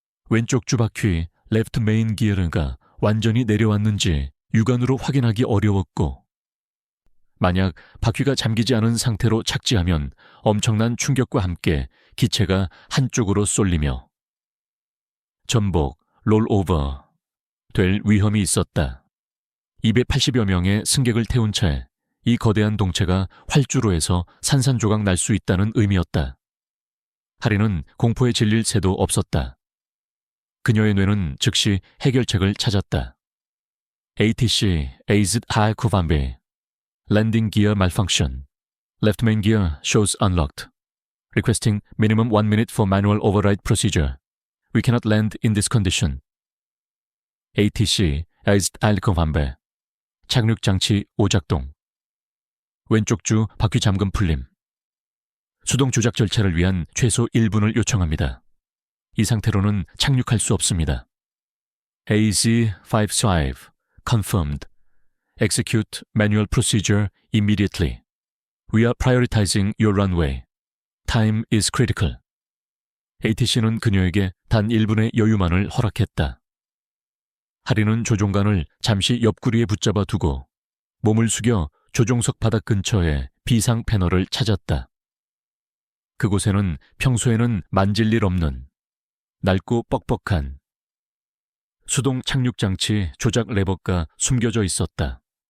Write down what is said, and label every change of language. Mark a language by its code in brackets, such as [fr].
[ko] 왼쪽 주바퀴 레프트 메인 기어가 완전히 내려왔는지 육안으로 확인하기 어려웠고 만약 바퀴가 잠기지 않은 상태로 착지하면 엄청난 충격과 함께 기체가 한쪽으로 쏠리며 전복, 롤오버 될 위험이 있었다. 280여 명의 승객을 태운 채 이 거대한 동체가 활주로에서 산산조각 날 수 있다는 의미였다. 하리는 공포에 질릴 새도 없었다. 그녀의 뇌는 즉시 해결책을 찾았다. [en] ATC, AZ-555, Landing Gear Malfunction, Left Main Gear shows unlocked. Requesting minimum 1 minute for manual override procedure. We cannot land in this condition. [ko] ATC, AZ-555, 착륙장치 오작동. 왼쪽 주 바퀴 잠금 풀림. 수동 조작 절차를 위한 최소 1분을 요청합니다. 이 상태로는 착륙할 수 없습니다. [en] AZ-555, confirmed. Execute manual procedure immediately. We are prioritizing your runway. Time is critical. [ko] ATC는 그녀에게 단 1분의 여유만을 허락했다. 하리는 조종관을 잠시 옆구리에 붙잡아 두고 몸을 숙여 조종석 바닥 근처에 비상 패널을 찾았다. 그곳에는 평소에는 만질 일 없는 낡고 뻑뻑한 수동 착륙장치 조작 레버가 숨겨져 있었다.